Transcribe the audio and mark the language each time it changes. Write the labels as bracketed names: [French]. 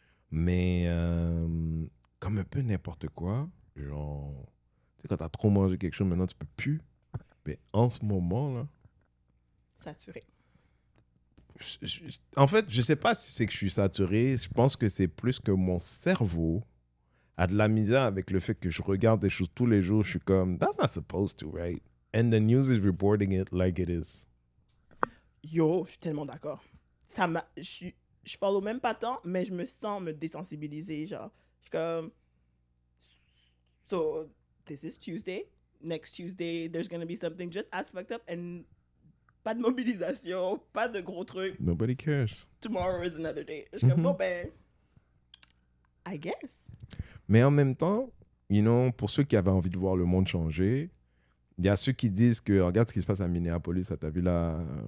[French] Mais comme un peu n'importe quoi, genre, tu sais, quand t'as trop mangé quelque chose, maintenant tu peux plus. Mais en ce moment, là... Saturé. En fait, je sais pas si c'est que je suis saturé. Je pense que c'est plus que mon cerveau a de la misère avec le fait que je regarde des choses tous les jours. Je suis comme, [English] that's not supposed to, right? And the news is reporting it like it is. [French] Yo, je suis tellement d'accord. Je follow même pas tant, mais je me sens me désensibiliser. Genre, je suis comme, [English] so, this is Tuesday. Next Tuesday, there's gonna be something just as fucked up and [French] pas de mobilisation, pas de gros trucs. [English] Nobody cares. Tomorrow is another day. [French] Je suis comme, bon ben, [English] I guess. [French] Mais en même temps, [English] you know, [French] pour ceux qui avaient envie de voir le monde changer, il y a ceux qui disent que, regarde ce qui se passe à Minneapolis, t'as vu là,